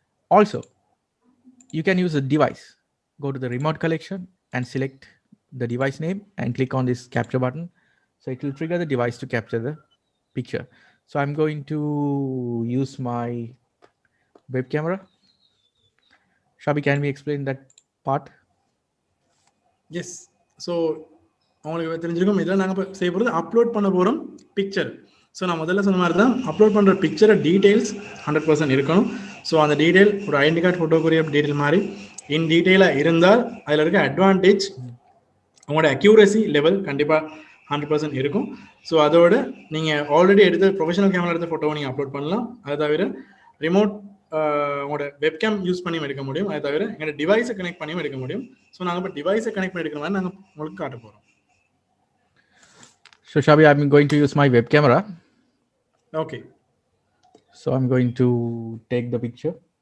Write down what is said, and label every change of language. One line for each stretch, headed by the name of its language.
English: Also, you can use a device. Go to the remote collection and select the device name and click on this capture button. So it will trigger the device to capture the picture. So I'm going to use my web camera. Shabi, can we explain that part?
Tamil: Yes so உங்களுக்கு தெரிஞ்சிருக்கும் இதில் நாங்கள் இப்போ செய்ய போகிறது upload பண்ண போகிறோம் picture. So நான் முதல்ல சொன்ன மாதிரி தான் அப்லோட் பண்ணுற பிக்சரை டீட்டெயில்ஸ் 100% இருக்கணும். ஸோ அந்த டீட்டெயில் ஒரு ஐடென்டி கார்டு ஃபோட்டோக்குரிய டீட்டெயில் மாதிரி இன் டீட்டெயிலாக இருந்தால் அதில் இருக்க அட்வான்டேஜ் உங்களோட அக்யூரசி லெவல் கண்டிப்பாக 100% இருக்கும். ஸோ அதோட நீங்கள் ஆல்ரெடி எடுத்த ப்ரொஃபஷனல் கேமரா எடுத்த ஃபோட்டோவை நீங்கள் அப்லோட் பண்ணலாம். அது தவிர ரிமோட் உங்களோட வெப்கேம் யூஸ் பண்ணியும் எடுக்க முடியும். அது தவிர எங்களோட டிவைஸை கனெக்ட் பண்ணியும் எடுக்க முடியும். ஸோ நாங்கள் இப்போ டிவைஸை கனெக்ட் பண்ணி எடுக்கிற மாதிரி நாங்கள் உங்களுக்கு காட்ட போகிறோம்.
English: So Shabi, I'm going to use my web camera. Okay. So I'm going to take the picture.